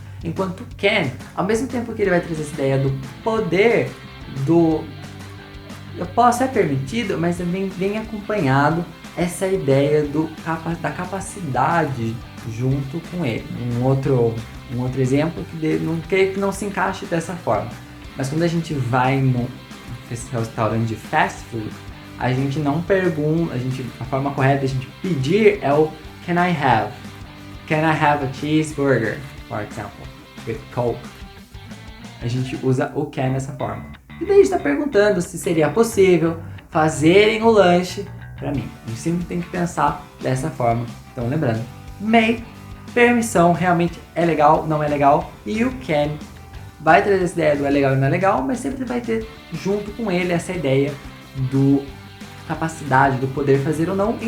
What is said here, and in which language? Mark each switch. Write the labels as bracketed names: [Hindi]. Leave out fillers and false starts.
[Portuguese] Enquanto can, ao mesmo tempo que ele vai trazer essa ideia do poder, eu posso, é permitido, mas também vem acompanhado essa ideia da capacidade junto com ele. Um outro Um outro exemplo não creio que não se encaixe dessa forma. Mas quando a gente vai num restaurante de fast food, a gente não pergunta, a forma correta de a gente pedir é o [English] Can I have? Can I have a cheeseburger, for example, with Coke? [Portuguese] A gente usa o can dessa forma. E daí a gente está perguntando se seria possível fazerem o lanche para mim. A gente sempre tem que pensar dessa forma. Então lembrando, may, permissão, realmente é legal, não é legal. E o can vai trazer essa ideia do é legal e não é legal, mas sempre vai ter junto com ele essa ideia do capacidade, do poder fazer ou não.